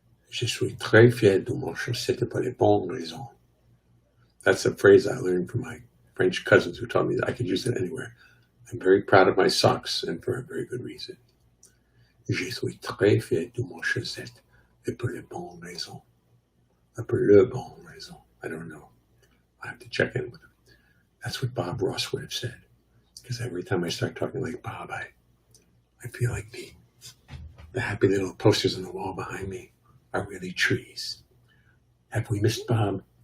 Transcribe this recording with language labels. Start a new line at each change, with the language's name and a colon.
French: Je suis très fier de mon chaussette pour les bonnes raisons.
English: That's a phrase I learned from my French cousins who taught me that I could use it anywhere. I'm very proud of my socks, and for a very good reason.
French: Je suis très fier de mon chaussette, et pour les bonnes raisons.
English: For
French: le bon raison.
English: I don't know. I have to check in with him. That's what Bob Ross would have said. Because every time I start talking like Bob, I feel like the happy little posters on the wall behind me are really trees. Have we missed Bob?